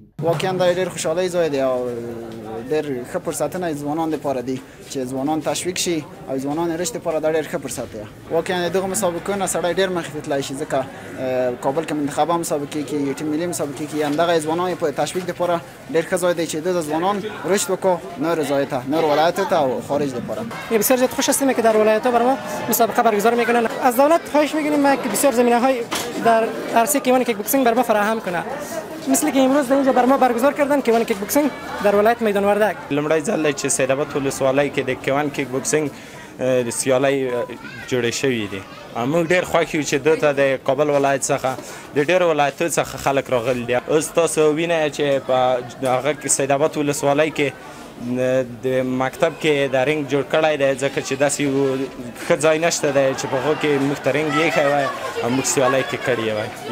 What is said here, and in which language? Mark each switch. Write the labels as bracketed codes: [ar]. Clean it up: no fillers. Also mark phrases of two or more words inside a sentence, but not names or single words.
[ps] واقعا دا ډېر خوشحالۍ ځای دی او ډېر ښه فرصتونه ځوانان لپاره دي چې ځوانان تشویق شي او ځوانان رشت لپاره دا ډېر ښه فرصت دی. واقعا د دغه مسابقو نه سړی ډېر مخکې تللی شي ځکه کابل کې منتخبه مسابقې کې ټیم ملي مسابقې کې همدغه ځوانان په تشویق لپاره ډېر ښه ځای دی چې د ځوانان رشد وکړو نور ځای ته نور ولایت ته او خارج لپاره. [fa] بسیار زیاد خوش هستیم که در ولایت‌ها برای ما مسابقه برگزار میکنن. از دولت خواهش میکنیم که بسیار زمینه‌های در عرصه کیوان [en] kick boxing [fa] بر ما فراهم کنه. مثل که امروز در اینجا بر ما برگزار کردن کیوان [en] kick boxing [fa] در ولایت میدان وردګ. [ps] لومړی ځل چې سید آباد ولسوالۍ کې د کیوان [en] kick boxing [ps] سیالۍ جوړې شوې دي. موږ ډېر خوښ یو چې دلته د کابل ولایت څخه د ډېرو ولایتونو څخه خلک راغلي دي. اوس تاسو وینئ چې په هغه سید آباد ولسوالۍ کې د مکتب کې د رنګ جوړ کړی دی ځکه چې داسې یو ښه ځای نشته دی چې په هغو کې موږ ته رنګ ایښی وای او موږ سیالۍ کې کړې وای.